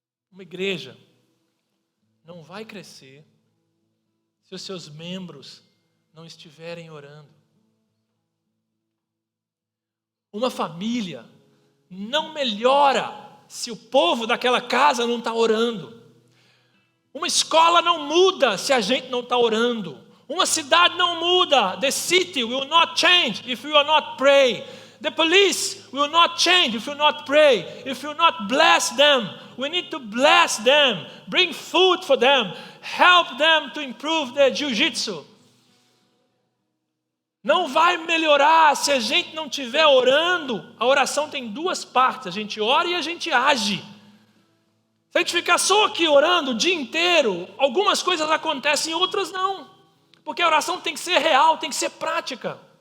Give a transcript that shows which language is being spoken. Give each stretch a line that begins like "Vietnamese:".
Portuguese: Uma igreja não vai crescer se os seus membros não estiverem orando. Uma família não melhora se o povo daquela casa não está orando. Uma escola não muda se a gente não está orando. Uma cidade não muda.
English: The city will not change if you are not praying. The police will not change if you not pray. If you not bless them, we need to bless them. Bring food for them. Help them to improve their jiu-jitsu.
Portuguese: Não vai melhorar se a gente não estiver orando. A oração tem duas partes. A gente ora e a gente age. Se a gente ficar só aqui orando o dia inteiro, algumas coisas acontecem, outras não. Porque a oração tem que ser real, tem que ser prática.